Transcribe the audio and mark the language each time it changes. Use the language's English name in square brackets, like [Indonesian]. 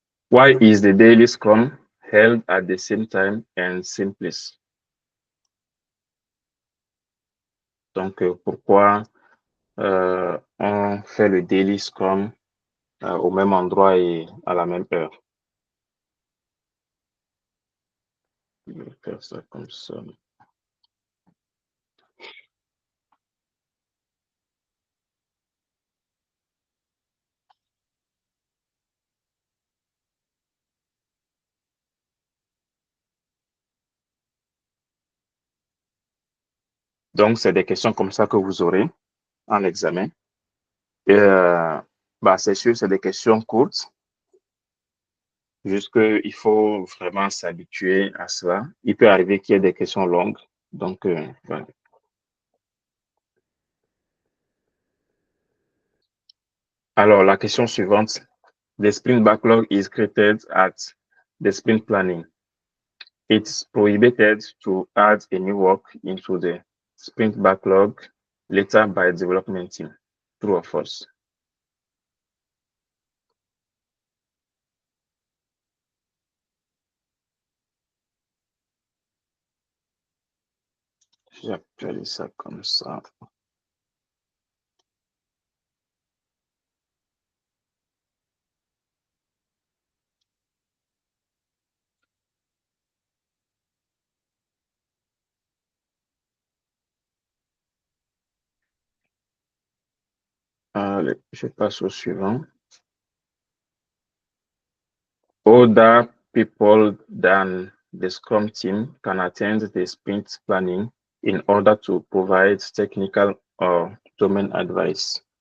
[English] Why is the daily scrum held at the same time and same place? [French] Donc, pourquoi on fait le daily scrum au même endroit et à la même heure? Je vais faire ça comme ça. Donc, c'est des questions comme ça que vous aurez en examen. Et, c'est sûr, c'est des questions courtes. Juste qu'il faut vraiment s'habituer à cela. Il peut arriver qu'il y ait des questions longues. Donc, voilà. Alors, la question suivante. [English] The sprint backlog is created at the sprint planning. It's prohibited to add any work into the sprint backlog later by development team. True or false? [French] J'appelle ça comme ça. Allez, je passe au suivant. [English] Other people than the Scrum team can attend the sprint planning in order to provide technical or domain advice.